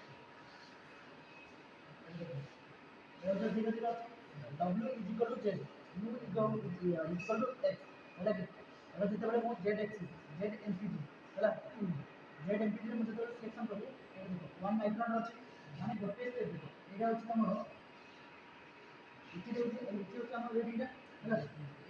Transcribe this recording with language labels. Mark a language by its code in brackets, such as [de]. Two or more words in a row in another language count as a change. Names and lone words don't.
[or] ଏଇଟା ଧୀରେ ଧୀରେ ଅଛି [en] W is equal to Z U is equal to X [or] ହେଲା କି এটা যেତେବେଳେ ମୁଁ Z axis Z MPG ହେଲା Z MPG ରେ ମୁଁ ଯେତେବେଳେ ସିଲେକ୍ସନ୍ କରିବି ଏଇଟା ଦେଖ 1 ମାଇକ୍ରନ୍ ଅଛି ମାନେ ଗୋଟେ ସ୍ଟେପ୍ ଦେଖ ଏଇଟା ହେଉଛି ତମର ଏଠି ହେଉଛି ଆମର ରେଡିଟା ହେଲା ଏଇ